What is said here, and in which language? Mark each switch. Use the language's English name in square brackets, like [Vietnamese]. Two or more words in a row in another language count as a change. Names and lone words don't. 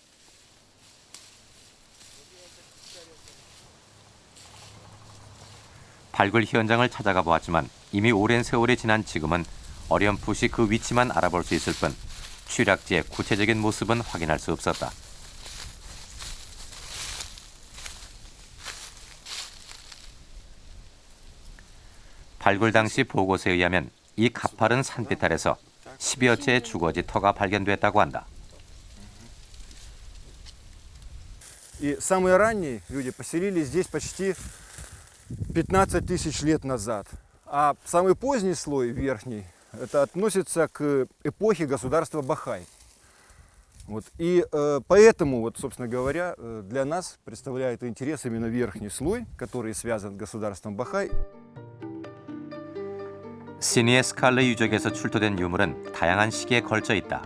[Korean] 발굴 현장을 찾아가 보았지만 이미 오랜 세월이 지난 지금은 어렴풋이 그 위치만 알아볼 수 있을 뿐 취락지의 구체적인 모습은 확인할 수 없었다. 발굴 당시 보고서에 의하면 이 가파른 산비탈에서 10여 채의 주거지 터가 발견됐다고 한다. [Russian] И самые ранние люди поселились здесь почти 15 тысяч лет назад. А самый поздний слой, верхний, это относится к эпохе государства Бахай. Вот. И поэтому, вот, собственно говоря, для нас представляет интерес именно верхний слой, который связан с государством Бахай. [Korean] 시니에스칼리 유적에서 출토된 유물은 다양한 시기에 걸쳐 있다.